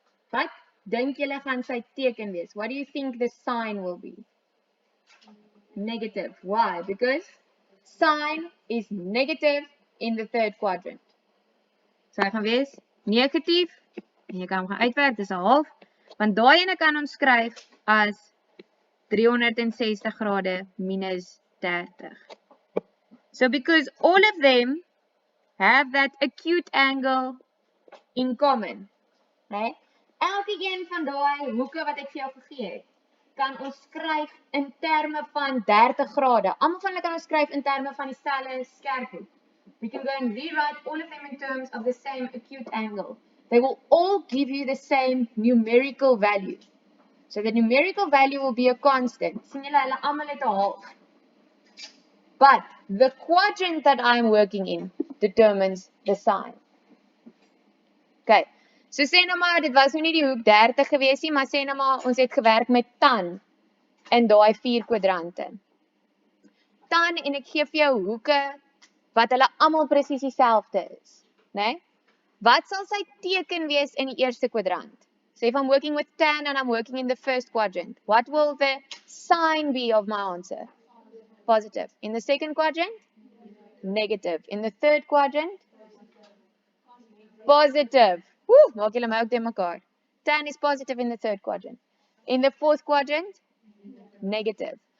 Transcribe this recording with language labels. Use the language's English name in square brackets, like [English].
[Afrikaans] Wat dink julle gaan sy teken wees? [English] What do you think the sign will be? Negative. Why? Because sine is negative in the third quadrant. [Afrikaans] So hy gaan wees negatief, en jy kan hom gaan uitwerk, dis 'n half, want daai ene kan ons skryf as 360 grade minus 30. [English] So because all of them have that acute angle in common, right? [Afrikaans] Elke een van daai hoeke wat ek vir jou gegee het, kan ons skryf in terme van 30 grade. Almal van hulle kan ons skryf in terme van dieselfde skerphoek. [English] We can go and rewrite all of them in terms of the same acute angle. They will all give you the same numerical value. So the numerical value will be a constant. [Afrikaans] Sien julle, hulle almal het 'n half. [English] But the quadrant that I'm working in determines the sign. [Afrikaans] Okay. So sê nou maar, dit was nou nie die hoek 30 gewees nie, maar sê nou maar, ons het gewerk met tan in daai 4 kwadrante. Tan, en ek gee vir jou hoeke wat hulle almal presies dieselfde is, né? Wat sal sy teken wees in die eerste kwadrant? [English] So if I'm working with tan and I'm working in the first quadrant, what will the sign be of my answer? Positive. In the second quadrant? Negative. In the third quadrant? Positive. [Afrikaans] Woo, maak julle my ook teen mekaar. [English] Tan is positive in the third quadrant. In the fourth quadrant? Negative.